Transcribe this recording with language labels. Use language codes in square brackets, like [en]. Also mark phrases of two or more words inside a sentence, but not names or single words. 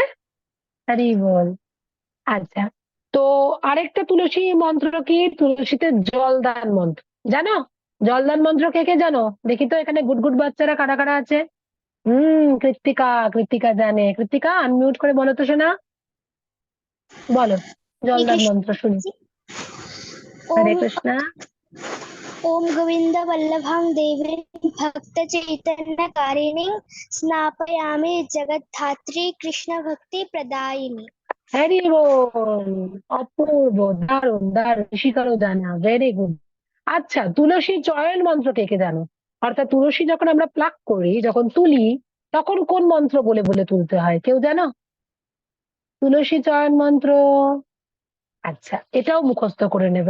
[bn] হরি বল। আচ্ছা, তো আরেকটা তুলসী মন্ত্র কি? তুলসীতে জলদান মন্ত্র জানো? জলদান মন্ত্র কে কে জানো? দেখি তো এখানে [en] good good [bn] বাচ্চারা কারা কারা আছে। কৃত্তিকা, কৃত্তিকা জানে। কৃত্তিকা আনমিউট করে বলো তো শোনা, বলো হরে জলদান কৃষ্ণ মন্ত্র শুনি। মাতাজি। হরে ওম কৃষ্ণ। [sa] ओम गोविंद वल्लभां देवीं भक्त चैतन्य कारिणीं स्नापयामि जगद्धात्री कृष्ण भक्ति प्रदायिनी। [bn] হরি বল। অপূর্ব, দারুণ দারুণ, শিকারও জানা, [en] very good. [bn] আচ্ছা, তুলসী চয়ন মন্ত্র কে কে জানো? অর্থাৎ তুলসী যখন আমরা প্লাক করি, যখন তুলি, তখন কোন মন্ত্র বলে বলে তুলতে হয়, কেউ জানো? তুলসী চয়ন মন্ত্র। আচ্ছা, এটাও মুখস্থ করে নেবে।